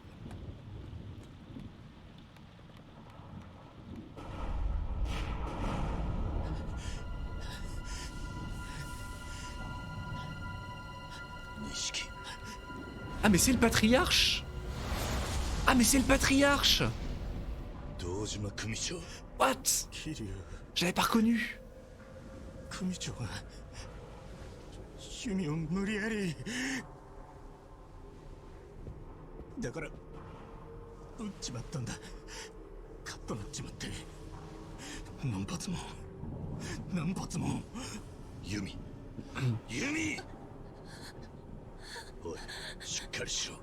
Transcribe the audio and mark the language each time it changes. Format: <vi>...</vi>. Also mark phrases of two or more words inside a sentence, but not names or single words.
<fr>Nishiki. Ah mais c'est le patriarche. Ah mais c'est le patriarche. Dojima Kumicho. What? Je l'avais pas reconnu.</fr> <ja>組長が趣味を無理やりだから撃っちまったんだ。カッとなっちまって何発もユミおいしっかりしろ。</ja>